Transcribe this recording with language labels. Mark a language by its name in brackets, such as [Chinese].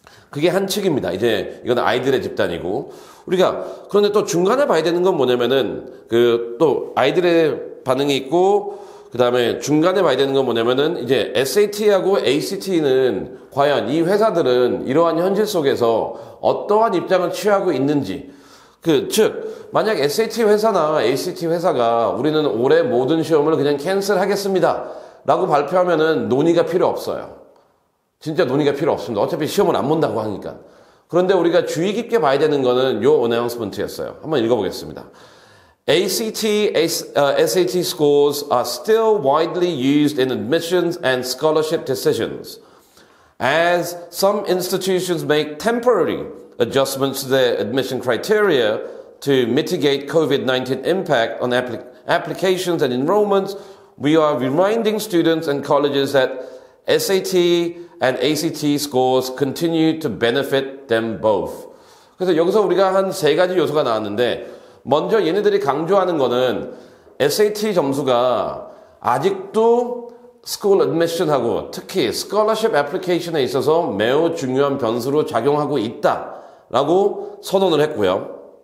[Korean] 그게 한 측입니다. 이제 이건 아이들의 집단이고 그런데 또 중간에 봐야 되는 건 뭐냐면은 또 아이들의 반응이 있고 그 다음에 중간에 봐야 되는 건 뭐냐면은 이제 SAT하고 ACT는 과연 이 회사들은 이러한 현실 속에서 어떠한 입장을 취하고 있는지 즉 만약 SAT 회사나 ACT 회사가 우리는 올해 모든 시험을 그냥 캔슬하겠습니다 라고 발표하면은 논의가 필요 없어요. 진짜 논의가 필요 없습니다. 어차피 시험을 안 본다고 하니까. 그런데 우리가 주의 깊게 봐야 되는 거는 요 어나운스먼트였어요. 한번 읽어보겠습니다. [English] ACT, SAT scores are still widely used in admissions and scholarship decisions, as some institutions make temporary adjustments to their admission criteria to mitigate COVID-19 impact on applications and enrollments. We are reminding students and colleges that SAT and ACT scores continue to benefit them both. [Korean] 그래서 여기서 우리가 한 세 가지 요소가 나왔는데 먼저 얘네들이 강조하는 거는 SAT 점수가 아직도 스쿨 애드미션하고 특히 스콜러십 애플리케이션에 있어서 매우 중요한 변수로 작용하고 있다라고 선언을 했고요.